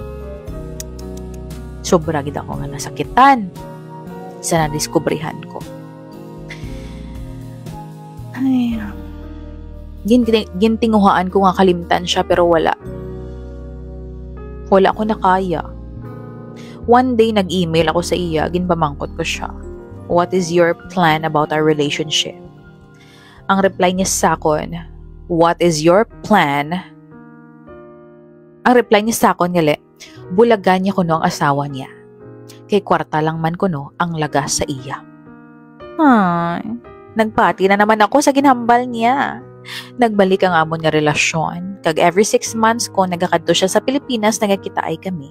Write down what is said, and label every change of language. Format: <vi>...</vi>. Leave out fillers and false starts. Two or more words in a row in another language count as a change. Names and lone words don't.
<hil>Sobra gid ako nga nasakitan sa nadiskubrihan ko. Ay, gintinguhaan ko nga kalimtan siya pero wala. Wala ko na kaya.</hil> <en>One day</en> <hil>nag-email ako sa iya, ginpamangkot ko siya.</hil> <en>What is your plan about our relationship?</en> <hil>Ang reply niya sa akon,</hil> <en>what is your plan?</en> <hil>Ang reply niya sa akon gali, bulagan niya kuno ang asawa niya. Kay kwarta lang man kuno ang lagas sa iya. Ay, nagpati na naman ako sa ginhambal niya. Nagbalik ang amon nga relasyon. Kag</hil> <en>every 6 months</en> <hil>ko nagakadto siya sa Pilipinas, nagakita ay kami.</hil>